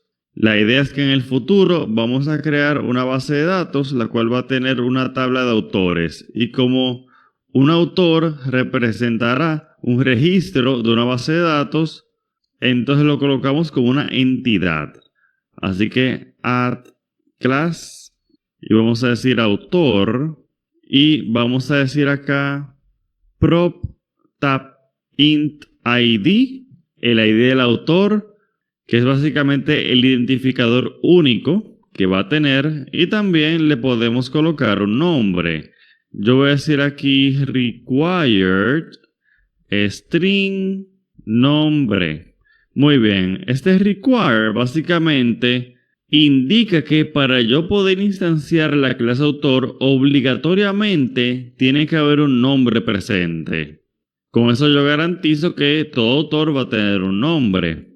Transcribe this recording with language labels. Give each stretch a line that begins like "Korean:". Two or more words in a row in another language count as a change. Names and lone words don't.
Spanish: La idea es que en el futuro vamos a crear una base de datos la cual va a tener una tabla de autores y como un autor representará un registro de una base de datos, entonces lo colocamos como una entidad. Así que
English: add class
Spanish: y vamos a decir autor y vamos a decir acá
English: prop tab int ID,
Spanish: el ID del autor, que es básicamente el identificador único que va a tener, y también le podemos colocar un nombre. Yo voy a decir aquí
English: required string
Spanish: nombre. Muy bien, este require básicamente indica que para yo poder instanciar la clase autor obligatoriamente tiene que haber un nombre presente. Con eso yo garantizo que todo autor va a tener un nombre.